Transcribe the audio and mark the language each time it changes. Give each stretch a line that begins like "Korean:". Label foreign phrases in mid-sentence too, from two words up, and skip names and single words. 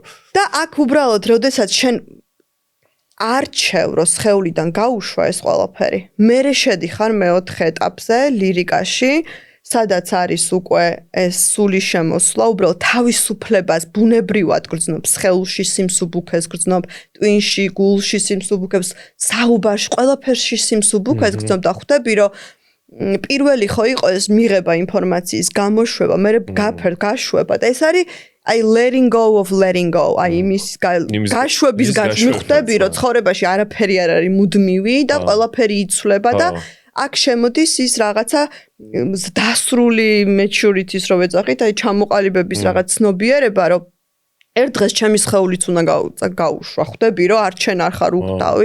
Georgian: და აქ უბრალოდ როდესაც შენ არჩევ რომ სხეულიდან გაუშვა ეს ყველაფერი, მერე შედიხარ მეოთხე ეტაპზე ლირიკაში სადაც არის უკვე ეს სული შემოსვლა, უბრალოდ თავისუფლებას ბუნებრივად გრძნობს, სხეულში სიმსუბუქეს გრძნობ, ტვინში, გულში სიმსუბუქებს, საუბარში, ყველაფერში სიმსუბუქეს გრძნობ და ხვდები, რომ პირველი ხო იყო ეს მიღება ინფორმაციის გამოშვება, მერე გაშვება და ეს არის აი
English: letting go of letting go,
Georgian: აი იმის გაშვების მიხვდები, რომ ცხოვრებაში არაფერი არ არის მუდმივი და ყველაფერი იცვლება და აქ შემოდის ის რაღაცა დასრული maturity-ს რო ვეძახით, აი ჩამოყალიბების რაღაც ცნობიერება, რომ ერთ დღეს ჩემი სხეულიც უნდა გაუშვა, ხვდები, რომ არ ჩენ არ ხარ უყდავი.